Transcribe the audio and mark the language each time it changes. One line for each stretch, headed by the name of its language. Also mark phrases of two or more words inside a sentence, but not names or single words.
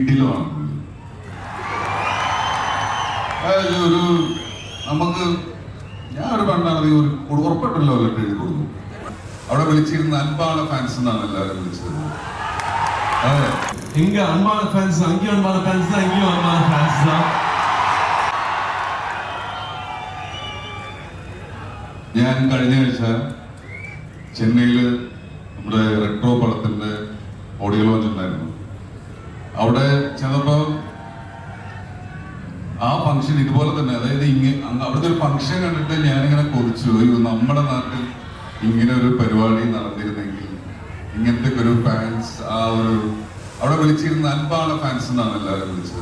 Malayalam: വീട്ടിലുമാണ് ഒരു നമുക്ക് ഞാൻ ഒരു പണ്ടാണെങ്കിൽ ഒരു ഉറപ്പിട്ടല്ലോ ലെറ്റർ എഴുതി കൊടുക്കും. അവിടെ വിളിച്ചിരുന്ന അൻപാന ഫാൻസ് എന്നാണ് എല്ലാവരും വിളിച്ചത്. അതെ,
Tamil: இங்க அன்பான ஃபேன்ஸ், அங்கேயும் அன்பான ஃபேன்ஸ் தான், இங்கேயும் அன்பான ஃபேன்ஸ் தான்.
Malayalam: ഞാൻ കഴിഞ്ഞ ആഴ്ച ചെന്നൈയിൽ നമ്മുടെ റെട്രോ പടത്തിന്റെ
English: audio launch
Malayalam: ഉണ്ടായിരുന്നു. അവിടെ ചെന്നപ്പോൾ ആ ഫംഗ്ഷൻ ഇതുപോലെ തന്നെ, അതായത് അവിടുത്തെ ഒരു ഫംഗ്ഷൻ കണ്ടിട്ട് ഞാനിങ്ങനെ കൊതിച്ചു, അയ്യോ നമ്മുടെ നാട്ടിൽ ഇങ്ങനെ ഒരു പരിപാടി നടന്നിരുന്നെങ്കിൽ, ഇങ്ങനത്തെ ഒരു ഫാൻസ്, ആ ഒരു അവിടെ വിളിച്ചിരുന്ന അൻപാന ഫാൻസ് എന്നാണ് എല്ലാവരും വിളിച്ചത്.